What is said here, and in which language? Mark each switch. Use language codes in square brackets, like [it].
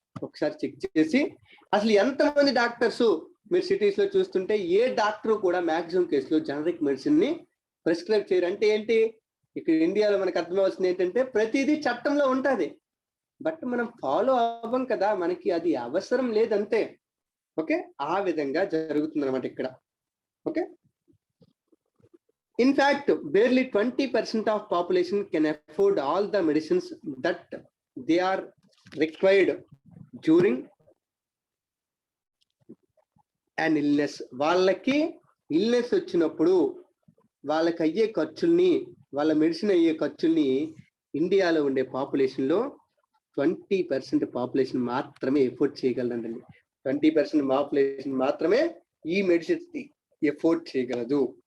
[te] ఒకసారి చెక్ చేసి అసలు ఎంతమంది డాక్టర్స్ మీరు సిటీస్ లో చూస్తుంటే ఏ డాక్టర్ కూడా మాక్సిమం కేసులో జనరిక్ మెడిసిన్ ని ప్రిస్క్రైబ్ చేయరు. అంటే ఏంటి, ఇక్కడ ఇండియాలో మనకు అర్థమవుతుంది ఏంటంటే ప్రతిదీ చట్టంలో ఉంటుంది, బట్ మనం ఫాలో అవ్వం కదా, మనకి అది అవసరం లేదంతే. ఓకే, ఆ విధంగా జరుగుతుంది అనమాట ఇక్కడ. [en] Okay, in fact barely 20% of population can afford all the medicines that they are required during an illness. [te] వాళ్ళకి ఇల్నెస్ వచ్చినప్పుడు వాళ్ళకి అయ్యే ఖర్చుల్ని, వాళ్ళ మెడిసిన్ అయ్యే ఖర్చుల్ని ఇండియాలో ఉండే పాపులేషన్ లో 20% పాపులేషన్ మాత్రమే ఎఫోర్డ్ చేయగలరండి. 20% పాపులేషన్ మాత్రమే ఈ మెడిసిన్స్ ఎఫోర్డ్ చేయగలదు.